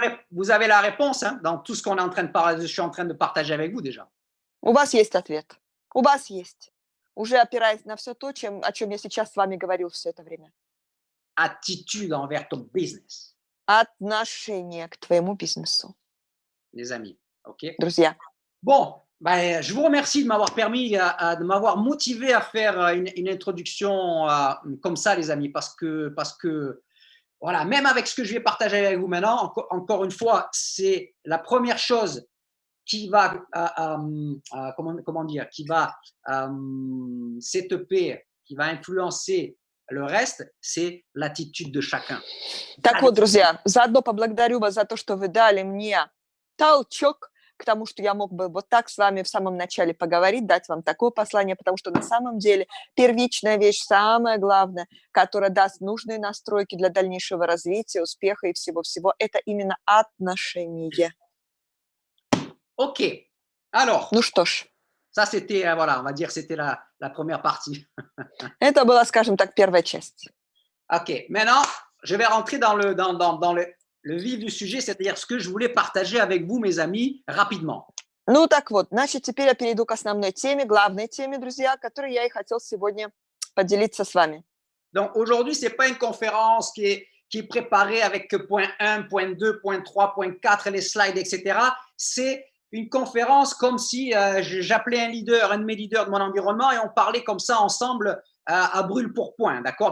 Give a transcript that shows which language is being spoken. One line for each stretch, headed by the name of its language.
French: Vous avez la réponse, hein, dans tout ce qu'on est en train de parler, je suis en train de partager avec vous déjà.
Russian: У вас есть ответ. У вас есть. Уже опираясь на все то, о чем я сейчас с вами говорил все это время.
French: Attitude envers ton business.
Russian: Отношение к твоему бизнесу.
French: Les amis, ok?
Russian: Друзья.
French: Bon, ben, je vous remercie de m'avoir permis, de m'avoir motivé à faire une introduction comme ça, les amis, parce que Voilà, même avec ce que je vais partager avec vous maintenant, encore une fois, c'est la première chose qui va, comment dire, qui va setuper, qui va influencer le reste, c'est l'attitude de chacun.
Russian: Так вот, друзья, заодно поблагодарю вас за то, что вы дали мне толчок к тому, что я мог бы вот так с вами в самом начале поговорить, дать вам такое послание, потому что на самом деле первичная вещь, самое главное, которая даст нужные настройки для дальнейшего развития, успеха и всего-всего, это именно отношения.
French: Ok, alors,
Russian: Ну что ж,
French: ça c'était, voilà, on va dire c'était la première partie.
Russian: это была, скажем так, первая часть.
French: Ok, maintenant, je vais rentrer dans le vif du sujet, c'est-à-dire ce que je voulais partager avec vous, mes amis, rapidement.
Russian: Ну так вот, значит, теперь я перейду к основной теме, главной теме, друзья, которой я и хотел сегодня поделиться с вами.
French: Donc aujourd'hui, ce n'est pas une conférence qui est préparée avec point 1, point 2, point 3, point 4, les slides, etc. C'est une conférence comme si j'appelais un de mes leaders de mon environnement et on parlait comme ça ensemble à brûle pour point. D'accord?